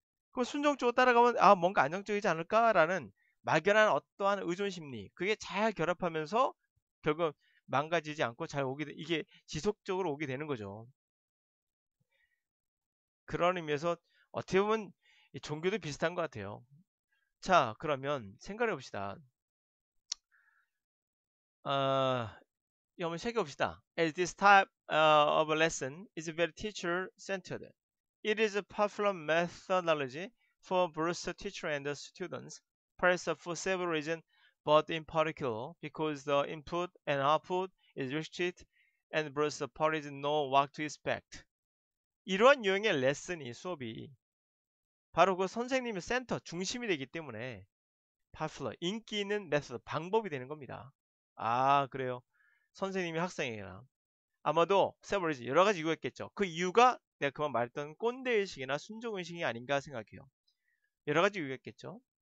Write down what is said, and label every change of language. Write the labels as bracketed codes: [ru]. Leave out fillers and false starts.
[ko] 그럼 순종적으로 따라가면 아 뭔가 안정적이지 않을까라는 막연한 어떠한 의존 심리 그게 잘 결합하면서 결국 망가지지 않고 잘 오게 이게 지속적으로 오게 되는 거죠. 그런 의미에서 어떻게 보면 이 종교도 비슷한 것 같아요. 자 그러면 생각해 봅시다. 어, 이 한번 새겨봅시다. [en] As this type of lesson is very teacher-centered. It is a popular methodology for both the teacher and the students, perhaps for several reasons, but in particular because the input and output is restricted and both parties know what to expect. [ko] 이러한 유형의 레슨이 수업이 바로 그 선생님의 센터 중심이 되기 때문에 popular 인기 있는 메소드 방법이 되는 겁니다. 아 그래요. 선생님이 학생에게나 아마도 세버리지 여러 가지 이유가 있겠죠. 그 이유가 내가 그만 말했던 꼰대 의식이나 순종 의식이 아닌가 생각해요. 여러 가지 이유가 있겠죠.